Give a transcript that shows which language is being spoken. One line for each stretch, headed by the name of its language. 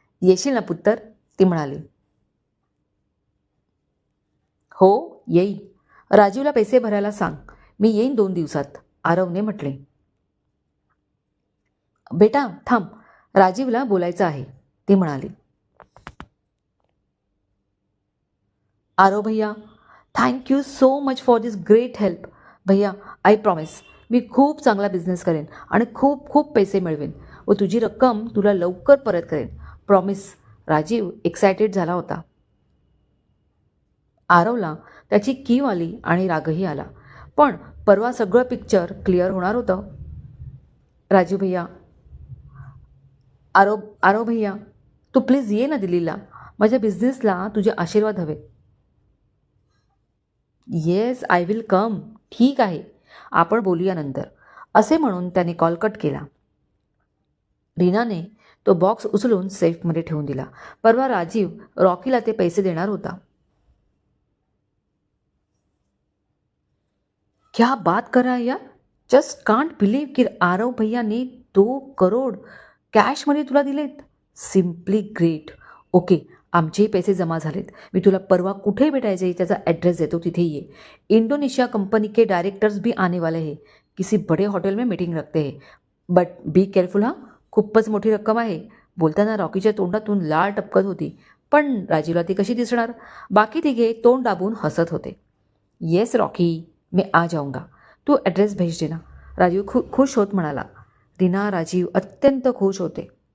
Marathi: येशील ना पुत्तर, ती म्हणाली. हो, येईल. राजीवला पैसे भरायला सांग. मी येईन 2 दिवसात, आरवने म्हटले. बेटा थांब, राजीवला बोलायचं आहे, ती म्हणाली.
English: आरव भैया, thank you so much for this great help.
Marathi: भैया,
English: I promise
Marathi: मी खूप चांगला बिझनेस करेन आणि खूप खूप पैसे मिळवेन व तुझी रक्कम तुला लवकर परत करेन. प्रॉमिस. राजीव एक्सायटेड झाला होता. आरवला त्याची कीव आली आणि रागही आला. पण परवा सगळं पिक्चर क्लिअर होणार होतं. राजीव भैया, आरव आरव भैया, तू प्लीज ये ना दिल्लीला. माझ्या बिझनेसला तुझे आशीर्वाद हवे.
English: Yes, I will come.
Marathi: ठीक आहे, आपण बोलूया नंतर, असे म्हणून त्याने कॉल कट केला. रीनाने तो बॉक्स उचलून सेफमध्ये ठेवून दिला. परवा राजीव रॉकीला ते पैसे देणार होता.
Hindi: क्या बात कर रहा है यार.
English: just can't believe
Hindi: की
Marathi: आरव भैयाने 2 करोड कॅशमध्ये तुला दिलेत.
English: Simply great. Okay,
Marathi: आमचेही पैसे जमा झालेत. मी तुला परवा कुठे भेटायचे त्याचा ॲड्रेस देतो, तिथे ये.
Hindi: इंडोनेशिया कंपनी के डायरेक्टर्स भी आने वाले हैं. किसी बड़े हॉटेल में मीटिंग रखते हैं.
English: But be careful हां.
Marathi: खूपच मोठी रक्कम आहे. बोलताना रॉकीच्या तोंडातून लाळ टपकत होती. पण राजीवला ती कशी दिसणार. बाकी तिघे तोंड दाबून हसत होते.
Hindi: येस रॉकी, मैं आ जाऊंगा. तू ॲड्रेस भेज देना.
Marathi: राजीव खुश होत म्हणाला. रीना, राजीव अत्यंत खुश होते.